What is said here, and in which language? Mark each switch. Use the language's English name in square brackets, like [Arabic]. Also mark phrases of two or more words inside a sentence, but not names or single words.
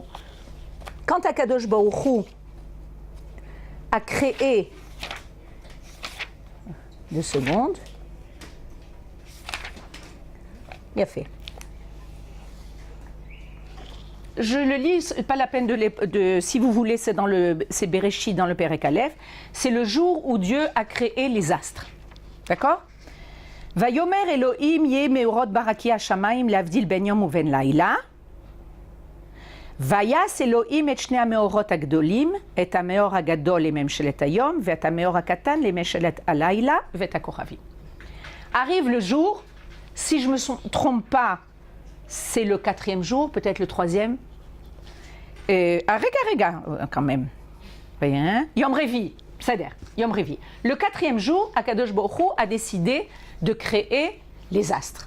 [French] Quand [Hebrew] הקדוש ברוך הוא [French] a créé, 2 secondes, il a fait. Je le lis, pas la peine si vous voulez, c'est Bereshit dans le [Hebrew] פרק א. [French] C'est le jour où Dieu a créé les astres. D'accord? [Hebrew] ויאמר אלהים יהי מאורות ברקיע השמים להבדיל בין יום ובין לילה. ויעש אלהים את שני המאורות הגדולים את המאור הגדול לממשלת היום את המאור הקטן לממשלת הלילה את הכוכבים. [French] Arrive le jour, si je ne me trompe pas, c'est le 4e jour, peut-être le 3e. Rega, quand même. Bien. [Hebrew] יום רביעי, [French] c'est-à-dire, [Hebrew] יום רביעי. [French] Le 4e jour, [Hebrew] הקדוש ברוך הוא [French] a décidé de créer les astres.